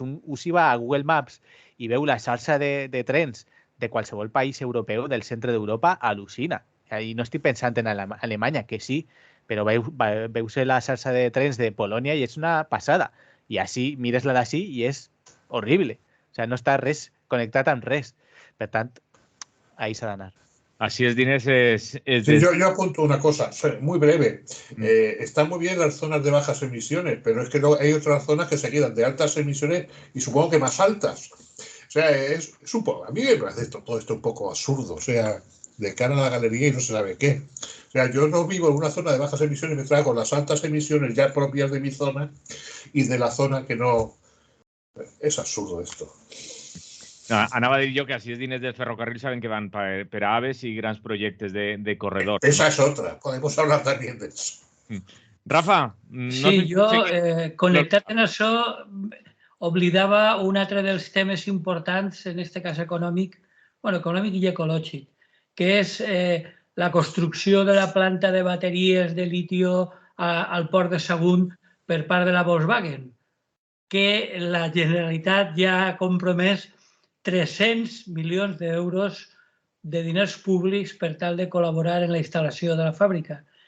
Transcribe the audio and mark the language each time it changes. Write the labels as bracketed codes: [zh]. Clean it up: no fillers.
[ca] Un si va a Google Maps i veu la xarxa de trens de qualsevol país europeu del centre d'Europa, al·lucina. I no estic pensant en Alemanya, que sí, però veus la xarxa de trens de Polònia i és una passada. I així, mires la d'ací i és horrible. O sigui, no està res connectat amb res. Per tant, ahí s'ha d'anar. [es] Así es, Dinés. Sí, yo apunto una cosa, muy breve. Están muy bien las zonas de bajas emisiones, pero es que hay otras zonas que se quedan de altas emisiones y supongo que más altas. O sea, es un poco, a mí me parece todo esto un poco absurdo, o sea, de cara a la galería y no se sabe qué. O sea, yo no vivo en una zona de bajas emisiones y me traigo las altas emisiones ya propias de mi zona y de la zona que no... Es absurdo esto. [ca] Anava a dir jo que així els diners del ferrocarril saben que van per a aves i grans projectes de corredor. [es] Esa es otra, podemos hablar también de eso. [ca] Rafa, no sí, jo, connectat en això, oblidava un altre dels temes importants, en aquest cas econòmic, econòmic i ecològic, que és la construcció de la planta de bateries de litio al port de Sagunt per part de la Volkswagen, que la Generalitat ja ha compromès 300 milions d'euros de diners públics per tal de col·laborar en la instal·lació de la fàbrica.